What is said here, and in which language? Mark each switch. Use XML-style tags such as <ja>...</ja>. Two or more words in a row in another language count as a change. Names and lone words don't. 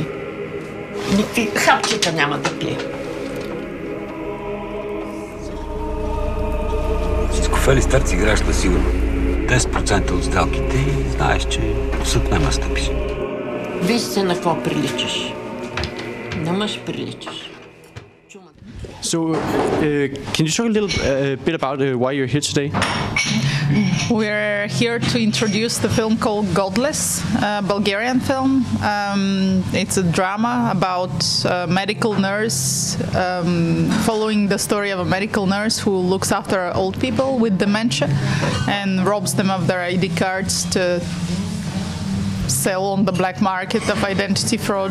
<bg>Никакви хапчета няма да пия. Всичко в Ели Старци играеш на сигурно. 10% от сделките и знаеш, че в съд няма стъпиш. Виж се на какво приличаш. На мъж приличаш.</bg> <en>So, can you talk a little bit about why you're here today? We're here to introduce the film called Godless, a Bulgarian film. It's a drama about a medical nurse, following the story of a medical nurse who looks after old people with dementia and robs them of their ID cards to sell on the black market of identity fraud.</en>